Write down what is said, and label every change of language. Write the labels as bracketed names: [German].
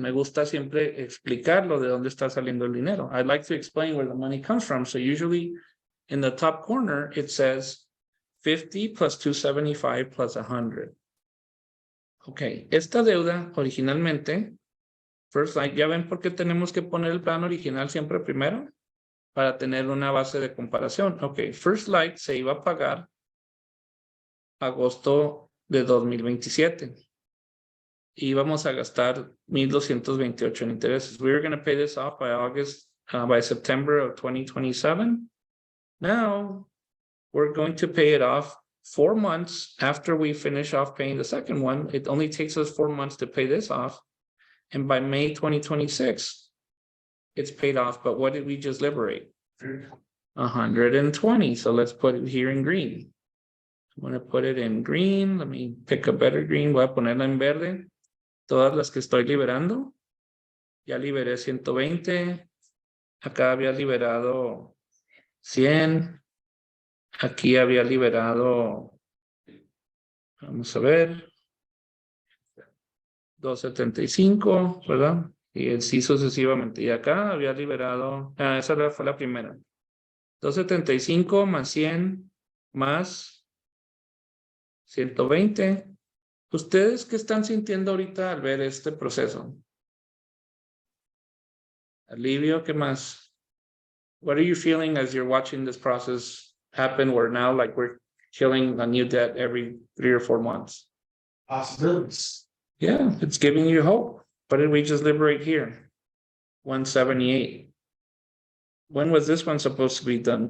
[Spanish] Me gusta siempre explicarlo de dónde está saliendo el dinero. [English] I like to explain where the money comes from. So usually in the top corner, it says 50 plus 275 plus 100. [Spanish] Ok, esta deuda originalmente, First Light, ¿ya ven por qué tenemos que poner el plan original siempre primero? Para tener una base de comparación. Ok, First Light se iba a pagar agosto de 2027. Y vamos a gastar 1,228 en intereses. [English] We were going to pay this off by by September of 2027. Now, we're going to pay it off 4 months after we finish off paying the second one. It only takes us 4 months to pay this off. And by May 2026, it's paid off. But what did we just liberate? 120. So let's put it here in green. I'm going to put it in green. Let me pick a better green. [Spanish] Voy a ponerla en verde. Todas las que estoy liberando. Ya liberé 120. Acá había liberado 100. Aquí había liberado, vamos a ver, 275, ¿verdad? Y así sucesivamente. Y acá había liberado, esa fue la primera. 275 más 100 más 120. ¿Ustedes qué están sintiendo ahorita al ver este proceso? Alivio, ¿qué más? [English] What are you feeling as you're watching this process happen where now like we're killing a new debt every 3 or 4 months? Possibilities. Yeah, it's giving you hope. What did we just liberate here? 178. When was this one supposed to be done?